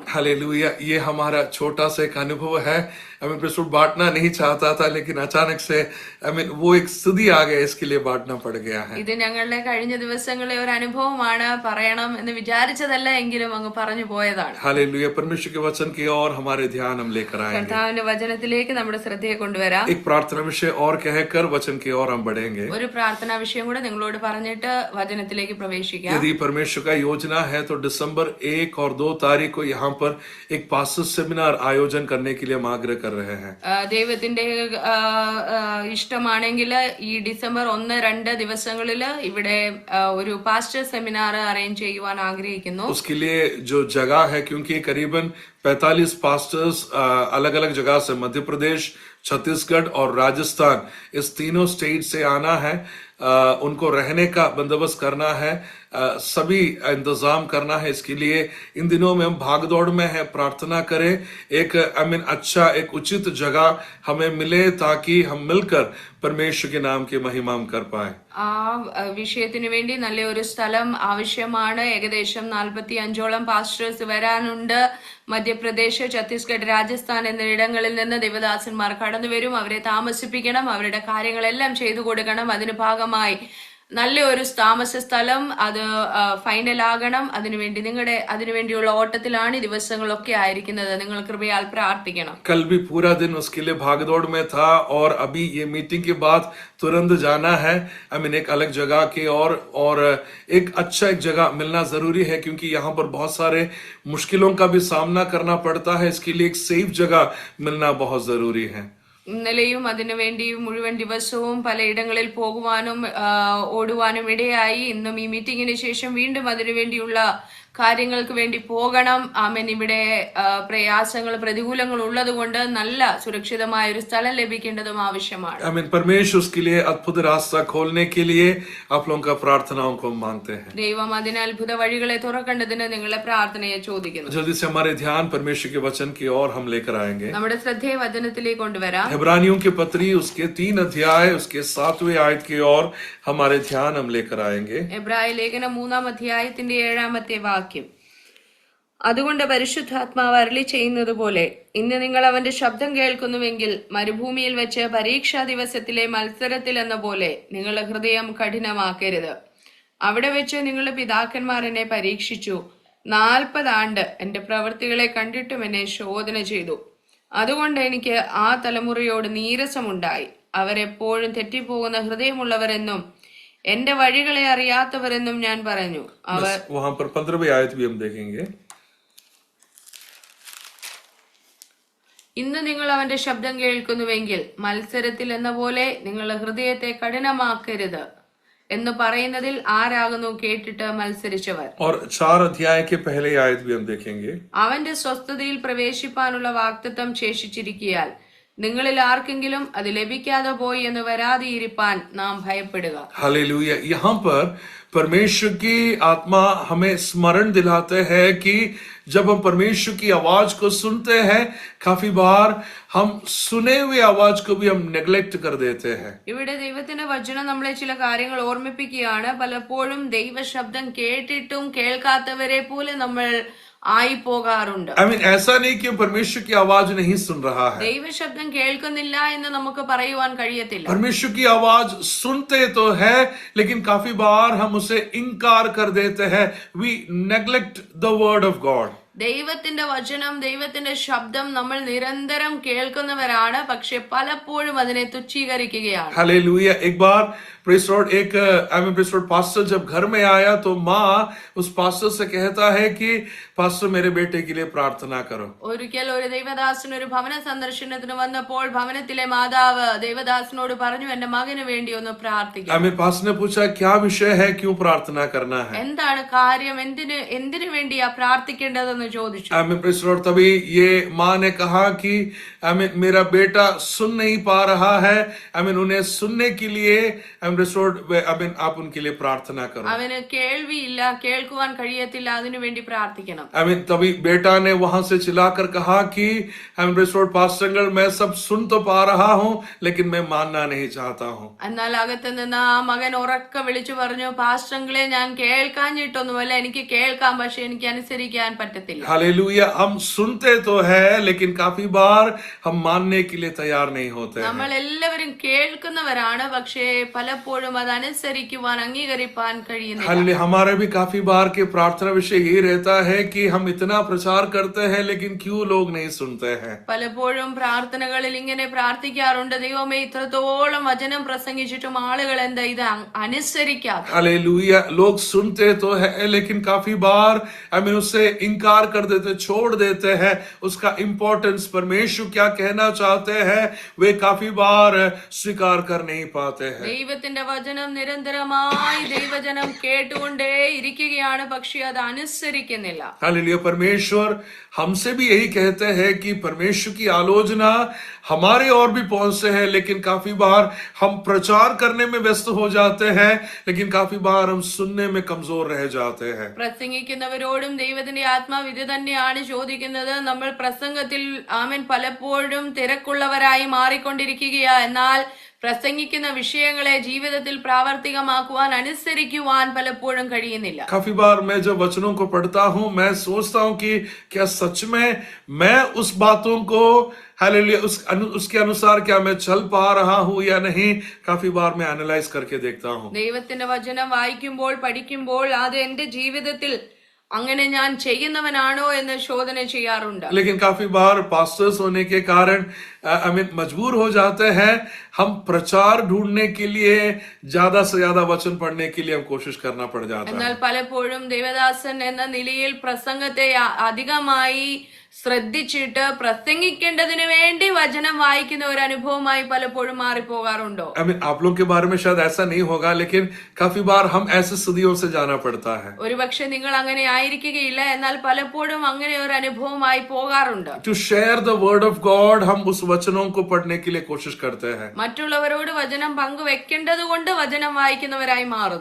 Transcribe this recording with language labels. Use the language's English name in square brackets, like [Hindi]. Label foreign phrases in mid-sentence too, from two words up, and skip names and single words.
[Hindi] हालेलुया, ये हमारा छोटा सा एक अनुभव है. बांटना नहीं चाहता था, लेकिन अचानक से वो एक स्थिति आ गया, इसके लिए बांटना पड़ गया है. [Malayalam] ഇത് ഞങ്ങളുടെ കഴിഞ്ഞ ദിവസങ്ങളിലെ ഒരു അനുഭവമാണ്. പറയണം എന്ന് വിചാരിച്ചതല്ല, എങ്കിലും അങ്ങ് പറഞ്ഞു പോയതാണ്. [Hindi] हालेलुया, परमेश्वर के वचन की ओर हमारे ध्यान हम लेकर आएंगे. [Malayalam] കർത്താവിന്റെ വചനത്തിലേക്ക് നമ്മുടെ ശ്രദ്ധയെ കൊണ്ടുവരാം. [Hindi] एक प्रार्थना विषय और कहकर वचन की ओर हम बढ़ेंगे. [Malayalam] ഒരു പ്രാർത്ഥനാ വിഷയം കൂടെ നിങ്ങളോട് പറഞ്ഞിട്ട് വചനത്തിലേക്ക് പ്രവേശിക്കാം. [Hindi] यदि परमेश्वर का योजना है तो दिसंबर 1 और 2 तारीख को यहाँ पर एक [English] pastor seminar [Hindi] आयोजन करने के लिए हम आग्रह कर रहे हैं. [Malayalam] ദൈവത്തിന്റെ ഇഷ്ടമാണെങ്കിൽ ഈ ഡിസംബർ 1-2 ദിവസങ്ങളിൽ ഇവിടെ ഒരു [English] pastor seminar [Malayalam] അറേഞ്ച് ചെയ്യുവാൻ ആഗ്രഹിക്കുന്നു. [Hindi] उसके लिए जो जगह है, क्योंकि करीबन 45 पास्टर्स अलग अलग जगह से, मध्य प्रदेश, छत्तीसगढ़ और राजस्थान, इस तीनों स्टेट से आना है. उनको रहने का बंदोबस्त करना है, सभी इंतजाम करना है. इसके लिए इन दिनों में हम भागदौड़ में है. प्रार्थना करें एक अच्छा एक उचित जगह हमें मिले ताकि हम मिलकर परमेश्वर के नाम की महिमा कर पाए. [Malayalam] ആ വിഷയത്തിന് വേണ്ടി നല്ലൊരു സ്ഥലം ആവശ്യമാണ്. ഏകദേശം 45ഓളം പാസ്റ്റേഴ്സ് വരാനുണ്ട്. മധ്യപ്രദേശ്, ഛത്തീസ്ഗഡ്, രാജസ്ഥാൻ എന്നിവിടങ്ങളിൽ നിന്ന് ദേവദാസന്മാർ കടന്നു വരും. അവരെ താമസിപ്പിക്കണം, അവരുടെ കാര്യങ്ങളെല്ലാം ചെയ്തു കൊടുക്കണം. അതിന് ഭാഗമായി നല്ലൊരു താമസ സ്ഥലം അത് ഫൈനൽ ആകണം. അതിനുവേണ്ടിയുള്ള ഓട്ടത്തിലാണ് ഈ ദിവസങ്ങളൊക്കെ ആയിരിക്കുന്നത്. നിങ്ങൾ കൃപയാൽ പ്രാർത്ഥിക്കണം. [Hindi] कल भी पूरा दिन उसके लिए भागदौड़ में था और अभी ये मीटिंग के बाद तुरंत जाना है. एक अलग जगह के और एक अच्छा एक जगह मिलना जरूरी है, क्योंकि यहाँ पर बहुत सारे मुश्किलों का भी सामना करना पड़ता है. इसके लिए एक सेफ जगह मिलना बहुत जरूरी है. [Malayalam] ഇന്നലെയും അതിനുവേണ്ടി മുഴുവൻ ദിവസവും പലയിടങ്ങളിൽ പോകുവാനും ഓടുവാനും ഇടയായി. ഇന്നും ഈ മീറ്റിംഗിന് ശേഷം വീണ്ടും അതിനുവേണ്ടിയുള്ള കാര്യങ്ങൾക്ക് വേണ്ടി പോകണം. ആമേൻ. ഇവിടെ പ്രയാസങ്ങൾ, പ്രതികൂലങ്ങൾ ഉള്ളത് കൊണ്ട് നല്ല സുരക്ഷിതമായ ഒരു സ്ഥലം ലഭിക്കേണ്ടതും ആവശ്യമാണ്. [Hindi] परमेश्वर उसके लिए अद्भुत रास्ता खोलने के लिए आप लोगों का प्रार्थनाओं को मांगते हैं. [Malayalam] ദൈവം അതിന് അത്ഭുത വഴികളെ തുറക്കേണ്ടതിന് നിങ്ങളുടെ പ്രാർത്ഥനയെ ചോദിക്കുന്നു. [Hindi] जल्दी से हमारे ध्यान परमेश्वर के वचन की ओर हम लेकर आएंगे. [Malayalam] നമ്മുടെ ശ്രദ്ധയെ വചനത്തിലേക്ക് കൊണ്ടുവരാം. [Hindi] इब्रानियों की पत्री उसके 3 अध्याय उसके 7वें आयत की ओर हमारे ध्यान हम लेकर आएंगे. [Malayalam] എബ്രായ ലേഖനം 3-ാം അധ്യായത്തിന്റെ 7-ാമത്തെ വാക്യം. അതുകൊണ്ട് പരിശുദ്ധാത്മാവ് അരുളി ചെയ്യുന്നത് പോലെ ഇന്ന് നിങ്ങൾ അവന്റെ ശബ്ദം കേൾക്കുന്നുവെങ്കിൽ മരുഭൂമിയിൽ വെച്ച് പരീക്ഷാ ദിവസത്തിലെ മത്സരത്തിൽ എന്ന പോലെ നിങ്ങളുടെ ഹൃദയം കഠിനമാക്കരുത്. അവിടെ വെച്ച് നിങ്ങളുടെ പിതാക്കന്മാർ എന്നെ പരീക്ഷിച്ചു, 40 ആണ്ട് എന്റെ പ്രവൃത്തികളെ കണ്ടിട്ടും എന്നെ ശോധന ചെയ്തു. അതുകൊണ്ട് എനിക്ക് ആ തലമുറയോട് നീരസമുണ്ടായി. അവരെപ്പോഴും തെറ്റിപ്പോകുന്ന ഹൃദയമുള്ളവരെന്നും എന്റെ വഴികളെ അറിയാത്തവരെന്നും ഞാൻ പറഞ്ഞു. അവർ [Hindi] वहां पर 15वीं आयत भी हम देखेंगे. [Malayalam] ഇന്ന് നിങ്ങൾ അവന്റെ ശബ്ദം കേൾക്കുന്നുവെങ്കിൽ മത്സരത്തിൽ എന്ന പോലെ നിങ്ങളുടെ ഹൃദയത്തെ കഠിനമാക്കരുത്. എന്ന് പറയുന്നതിൽ ആരാകുന്നു കേട്ടിട്ട് മത്സരിച്ചവർ? [Hindi] और 4 अध्याय के पहले आयत भी हम देखेंगे। [Malayalam] അവന്റെ സ്വസ്ഥതയിൽ പ്രവേശിപ്പാനുള്ള വാഗ്ദത്തം ശേഷിച്ചിരിക്കയാൽ നിങ്ങളിൽ ആർക്കെങ്കിലും അത് ലഭിക്കാതെ പോയി എന്ന് വരാതിരിപ്പാൻ നാം ഭയപ്പെടുക. [Hindi] हालेलुया। यहाँ पर परमेश्वर की आत्मा हमें स्मरण दिलाते हैं कि जब हम परमेश्वर की आवाज को सुनते हैं, काफी बार हम सुने हुए आवाज को भी हम नेग्लेक्ट कर देते हैं। [Malayalam] ഇവിടെ ദൈവത്തിന്റെ വചനം നമ്മളെ ചില കാര്യങ്ങൾ ഓർമ്മിപ്പിക്കുകയാണ്. പലപ്പോഴും ദൈവശബ്ദം കേട്ടിട്ടും കേൾക്കാത്തവരെ പോലെ നമ്മൾ ആയി പോകാറുണ്ട്. [English] I mean, [Hindi] ऐसा नहीं कि हम परमेश्वर की आवाज नहीं सुन रहा है। [Malayalam] ദൈവശബ്ദം കേൾക്കുന്നില്ല എന്ന് നമുക്ക് പറയുവാൻ കഴിയത്തില്ല. [Hindi] परमेश्वर की आवाज सुनते तो है, लेकिन काफी बार हम उसे इनकार कर देते हैं। [English] We neglect the word of God. [Malayalam] ദൈവത്തിന്റെ വചനം, ദൈവത്തിന്റെ ശബ്ദം നമ്മൾ നിരന്തരം കേൾക്കുന്നവരാണ്, പക്ഷെ പലപ്പോഴും അതിനെ തുച്ഛീകരിക്കുകയാണ്. [Hindi] हालेलुया। एक बार [English] praise Lord praise Lord [Hindi] पास्टर जब घर में आया तो माँ उस पास्टर से कहता है कि पास्टर मेरे बेटे के लिए प्रार्थना करो। [Malayalam] ഒരിക്കൽ ഒരു ദൈവദാസൻ ഒരു ഭവന സന്ദർശനത്തിന് വന്നപ്പോൾ ഭവനത്തിലെ മാതാവ് ദേവദാസനോട് പറഞ്ഞു, എന്റെ മകന് വേണ്ടി ഒന്ന് പ്രാർത്ഥിക്കണം. [Hindi] पास्टर ने पूछा क्या विषय है, क्यों प्रार्थना करना है? [Malayalam] എന്താണ് കാര്യം, എന്തിനു വേണ്ടിയാ പ്രാർത്ഥിക്കേണ്ടതെന്ന് ചോദിച്ചു. [English] praise Lord [Hindi] तभी ये माँ ने कहा कि मेरा बेटा सुन नहीं पा रहा है, उन्हें सुनने के लिए आप उनके लिए प्रार्थना करो। [Malayalam] അവന് കേൾവിയില്ല, കേൾക്കുവാൻ കഴിയത്തില്ല, അതിനു വേണ്ടി പ്രാർത്ഥിക്കണം. [Hindi] तभी बेटा ने वहां से चिल्लाकर कहा कि पास्टर मैं सब सुन तो पा रहा हूँ, लेकिन मैं मानना नहीं चाहता हूँ। [Malayalam] എന്നാൽ അകത്ത് നിന്ന് ആ മകൻ ഉറക്ക വിളിച്ചു പറഞ്ഞു, പാസ്റ്റങ്ങളെ ഞാൻ കേൾക്കാഞ്ഞിട്ടൊന്നുമല്ല, എനിക്ക് കേൾക്കാം, പക്ഷെ എനിക്ക് അനുസരിക്കാൻ പറ്റത്തില്ല. [Hindi] हालेलुया। हम सुनते तो है, लेकिन काफी बार हम मानने के लिए तैयार नहीं होते। [Malayalam] നമ്മൾ എല്ലാവരും കേൾക്കുന്നവരാണ്, പക്ഷേ പലപ്പോഴും അത് അനുസരിക്കുവാൻ, അംഗീകരിപ്പാൻ കഴിയുന്നില്ല. [Hindi] हमारे भी काफी बार के प्रार्थना विषय यही रहता है कि हम इतना प्रचार करते हैं, लेकिन क्यों लोग नहीं सुनते हैं? [Malayalam] പലപ്പോഴും പ്രാർത്ഥനകളിൽ ഇങ്ങനെ പ്രാർത്ഥിക്കാറുണ്ട്, ദൈവമേ ഇത്രത്തോളം വചനം പ്രസംഗിച്ചിട്ടും ആളുകൾ എന്താ ഇത് അനുസരിക്കാതെ? [Hindi] हालेलुया। लोग सुनते तो है, लेकिन काफी बार उससे इनकार कर देते, छोड़ देते हैं। उसका इंपॉर्टेंस, परमेश्वर क्या कहना चाहते हैं, वे काफी बार स्वीकार कर नहीं पाते हैं। [Malayalam] ദൈവത്തിന്റെ വചനം നിരന്തരമായി ദൈവജനം കേട്ടുകൊണ്ടേ ഇരിക്കുകയാണ്, പക്ഷെ അത് അനുസരിക്കുന്നില്ല. [Hindi] हालेलुया। परमेश्वर हमसे भी यही कहते हैं कि परमेश्वर की आलोचना हमारे और भी पहुंचते हैं, लेकिन काफी बार हम प्रचार करने में व्यस्त हो जाते हैं, लेकिन काफी बार हम सुनने में कमजोर रह जाते हैं। [Malayalam] പ്രസംഗിക്കുന്നവരോടും ദൈവത്തിന്റെ ആത്മാവ് ഇത് തന്നെയാണ് ചോദിക്കുന്നത്. നമ്മൾ പ്രസംഗത്തിൽ പലപ്പോഴും തിരക്കുള്ളവരായി മാറിക്കൊണ്ടിരിക്കുകയാ, എന്നാൽ പ്രസംഗിക്കുന്ന വിഷയങ്ങളെ ജീവിതത്തിൽ പ്രാവർത്തികമാക്കുവാൻ, അനുസരിക്കുവാൻ പലപ്പോഴും കഴിയുന്നില്ല. [Hindi] काफी बार मैं जब वचनों को पढ़ता हूँ, मैं सोचता हूँ कि क्या सच में मैं उस बातों को हालेलुया उसके अनुसार क्या मैं चल पा रहा हूँ या नहीं? काफी बार मैं एनालाइज करके देखता हूँ। [Malayalam] ദൈവത്തിന്റെ വചനം വായിക്കുമ്പോൾ, പഠിക്കുമ്പോൾ അത് എന്റെ ജീവിതത്തിൽ അങ്ങനെ ഞാൻ ചെയ്യുന്നവനാണോ എന്ന് ശോധന ചെയ്യാറുണ്ട്. [Hindi] लेकिन काफी बार पास्टर्स होने के कारण मजबूर हो जाते हैं, हम प्रचार ढूंढने के लिए ज्यादा से ज्यादा वचन पढ़ने के लिए हम कोशिश करना पड़ जाता है। [Malayalam] എന്നാൽ പലപ്പോഴും ദേവദാസൻ എന്ന നിലയിൽ പ്രസംഗത്തെ അധികമായി ശ്രദ്ധിച്ചിട്ട് പ്രസംഗിക്കേണ്ടതിന് വേണ്ടി വചനം വായിക്കുന്ന ഒരു അനുഭവമായി പലപ്പോഴും മാറിപ്പോകാറുണ്ടോ? [Hindi] आप लोग के बारे में शायद ऐसा नहीं होगा, लेकिन काफी बार हम ऐसे सदियों से जाना पड़ता है। [Malayalam] ഒരുപക്ഷെ നിങ്ങൾ അങ്ങനെ ആയിരിക്കുകയില്ല, എന്നാൽ പലപ്പോഴും അങ്ങനെ ഒരു അനുഭവമായി പോകാറുണ്ട്. [English] To share the word of God, [Hindi] हम उस वचनों को पढ़ने के लिए कोशिश करते हैं, [Malayalam] മറ്റുള്ളവരോട് വചനം പങ്കുവെക്കേണ്ടത് കൊണ്ട് വചനം വായിക്കുന്നവരായി മാറുന്നു.